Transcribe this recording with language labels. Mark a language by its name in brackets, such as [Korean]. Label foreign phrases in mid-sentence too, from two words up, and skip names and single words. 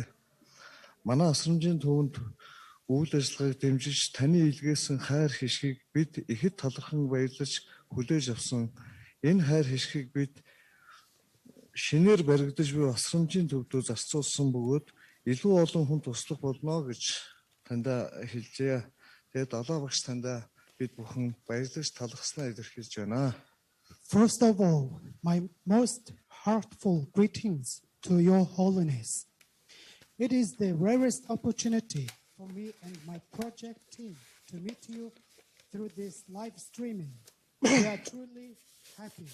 [Mongolian] Манай асрамжийн төвөнд үйл ажиллагааг дэмжиж таны илгээсэн хайр хишгийг бид ихэд талархан баярлаж хүлээж авсан. Энэ хайр хишгийг бид шинээр баригдаж буй асрамжийн төвдөө зарцуулсан бөгөөд илүү олон хүн туслах болно гэж танда хэлжээ. Тэгээд Далай багш танда бид бүхэн баярлаж талархснаа илэрхийлж байна. [English] First of all, my most heartful greetings to your holiness. It is the rarest opportunity for me and my project team to meet you through this live streaming. We are truly happy.